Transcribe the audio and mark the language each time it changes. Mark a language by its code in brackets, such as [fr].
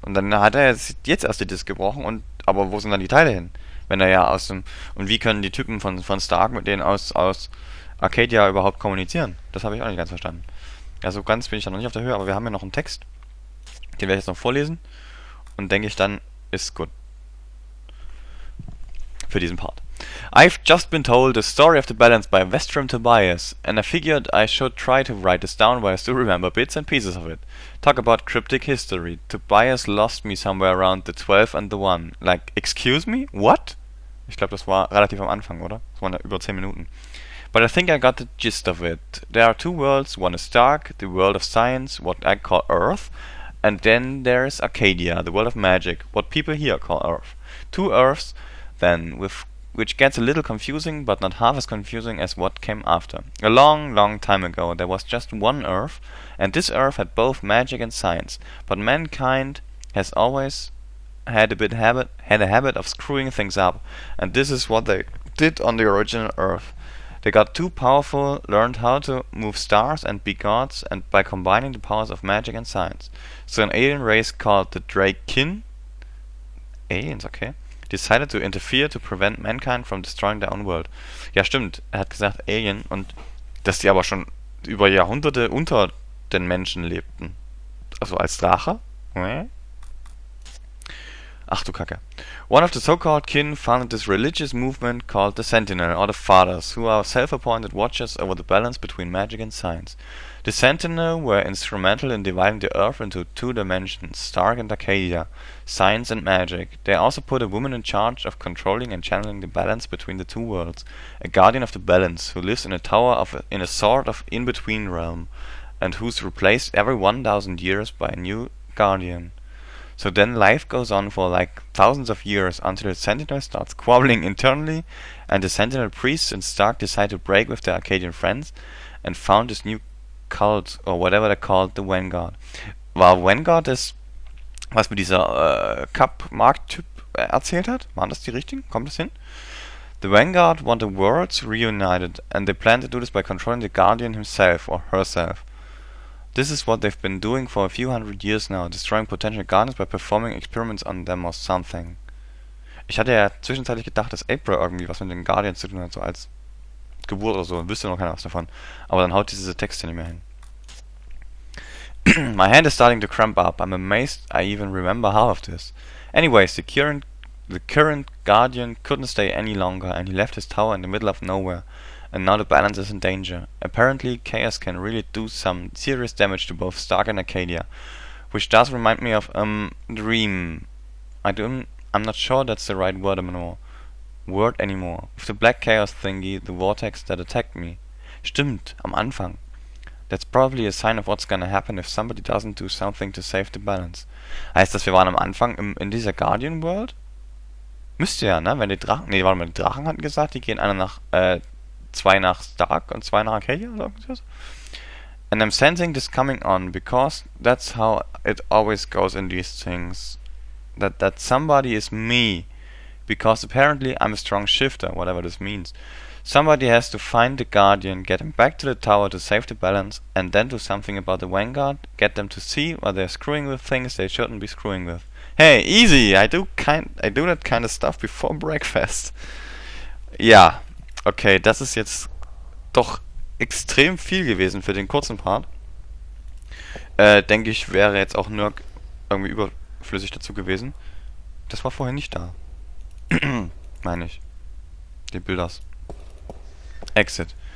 [de] Und dann hat er jetzt erst die Disk gebrochen, aber wo sind dann die Teile hin? Wenn er ja aus dem... Und wie können die Typen von Stark mit denen aus Arcadia überhaupt kommunizieren? Das habe ich auch nicht ganz verstanden. Also ganz bin ich da noch nicht auf der Höhe, aber wir haben ja noch einen Text. Den werde ich jetzt noch vorlesen. Und denke ich dann, ist gut. Für diesen Part. [en] I've just been told the story of the balance by Vestrum Tobias, and I figured I should try to write this down while I still remember bits and pieces of it. Talk about cryptic history. Tobias lost me somewhere around the 12 and the 1. Like, excuse me? What? [de] Ich glaube, das war relativ am Anfang, oder? Das waren ja über 10 Minuten. [en] But I think I got the gist of it. There are 2 worlds. One is Dark, the world of science, what I call Earth, and then there's Arcadia, the world of magic, what people here call Earth. 2 Earths, then, which gets a little confusing, but not half as confusing as what came after. A long, long time ago, there was just one Earth, and this Earth had both magic and science, but mankind has always had a habit of screwing things up, and this is what they did on the original Earth. They got too powerful, learned how to move stars and be gods, and by combining the powers of magic and science. So an alien race called the Draken, aliens, okay, decided to interfere to prevent mankind from destroying their own world. [de] Ja, stimmt. Er hat gesagt Alien und dass die aber schon über Jahrhunderte unter den Menschen lebten. Also als Drache? Ach du Kacke. [en] One of the so-called kin founded this religious movement called the Sentinel, or the Fathers, who are self-appointed watchers over the balance between magic and science. The Sentinel were instrumental in dividing the Earth into 2 dimensions, Stark and Arcadia, science and magic. They also put a woman in charge of controlling and channeling the balance between the 2 worlds, a guardian of the balance, who lives in a tower in a sort of in-between realm, and who's replaced every 1,000 years by a new guardian. So then life goes on for like thousands of years until the Sentinel starts squabbling internally, and the Sentinel priests and Stark decide to break with their Arcadian friends and found this new cult, or whatever they're called, the Vanguard. [de] War Vanguard das, was mir dieser Cup-Markt-Typ erzählt hat? Waren das die richtigen? Kommt das hin? [en] The Vanguard want the worlds reunited, and they plan to do this by controlling the Guardian himself or herself. This is what they've been doing for a few hundred years now, destroying potential Guardians by performing experiments on them or something. [de] Ich hatte ja zwischenzeitlich gedacht, dass April irgendwie was mit den Guardians zu tun hat, so als Geburt oder so, wüsste noch keiner was davon. Aber dann haut diese Texte nicht mehr hin. [en] My hand is starting to cramp up. I'm amazed I even remember half of this. Anyways, the current Guardian couldn't stay any longer, and he left his tower in the middle of nowhere. And now the balance is in danger. Apparently, Chaos can really do some serious damage to both Stark and Arcadia. Which does remind me of, Dream. I'm not sure that's the right word anymore. With the Black Chaos thingy, the vortex that attacked me. [de] Stimmt, am Anfang. [en] That's probably a sign of what's gonna happen if somebody doesn't do something to save the balance. [de] Heißt das, wir waren am Anfang in dieser Guardian World? Müsste ja, ne? Wenn die Drachen... Ne, warte mal, die Drachen hatten gesagt, die gehen zwei nach Stark und zwei nach Arcadia oder irgendwas. [en] And I'm sensing this coming on, because that's how it always goes in these things. That somebody is me. Because apparently I'm a strong shifter, whatever this means. Somebody has to find the Guardian, get him back to the tower to save the balance, and then do something about the Vanguard, get them to see why they're screwing with things they shouldn't be screwing with. Hey, easy! I do that kind of stuff before breakfast. [de] Ja, okay, das ist jetzt doch extrem viel gewesen für den kurzen Part. Denke ich, wäre jetzt auch Nurk irgendwie überflüssig dazu gewesen. Das war vorher nicht da. Meine ich. Die Bilders. Exit.